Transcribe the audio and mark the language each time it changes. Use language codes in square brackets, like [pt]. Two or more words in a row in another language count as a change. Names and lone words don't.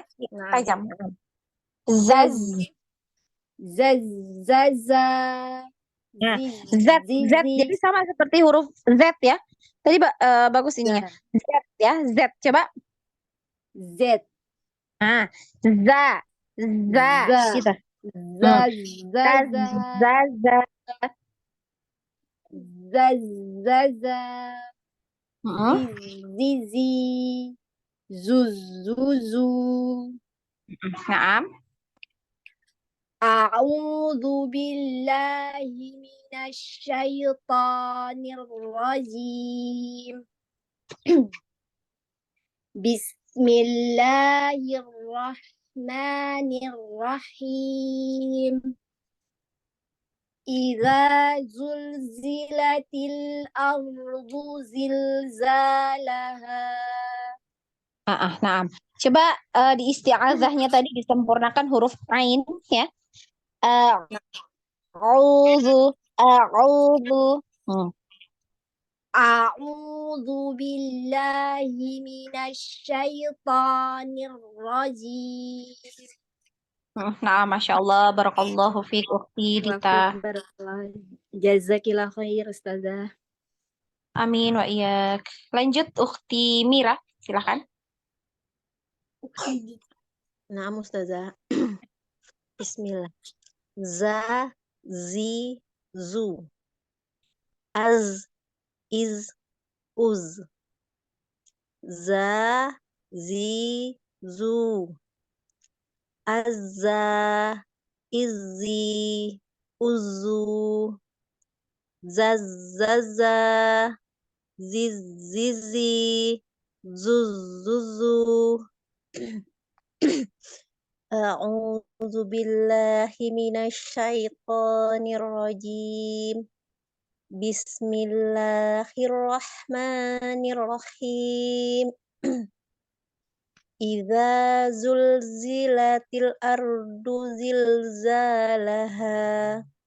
[id] Nah, Tajam. zaz, Zaz. zazzaza, Nah, Z, Z. Jadi sama seperti huruf Z ya. Tadi bagus ininya. Z ya, Z. Coba. z, Nah, za, za, za, gitu. zazzaza, Zaza. zazzaza, Hmm. zizi, zuzuzu, Naam. [ar] أعوذ بالله من الشيطان الرجيم. بسم الله الرحمن الرحيم. إذا زلزلت الأرض زلزالها. [id] Naam. Coba di isti'azahnya tadi disempurnakan huruf ain ya. [ar] أعوذ، أعوذ. أعوذ بالله من الشيطان الرجيم. [id] Nah, [ar] ما شاء الله، بارك الله فيك [id] Ukti Dita. [ar] جزاك الله خير أستاذة. آمين وإياك. [id] Lanjut Ukti Mira, silakan. Nah, Ustazah. Bismillah. Za, zi, zu. Az, iz, uz. Za, zi, zu. Azza, izzi, uzu. Zazzaza, zizzizi, zuzuzu. [ar] أعوذ بالله من الشيطان الرجيم. بسم الله الرحمن الرحيم. إذا زلزلت الأرض زلزالها.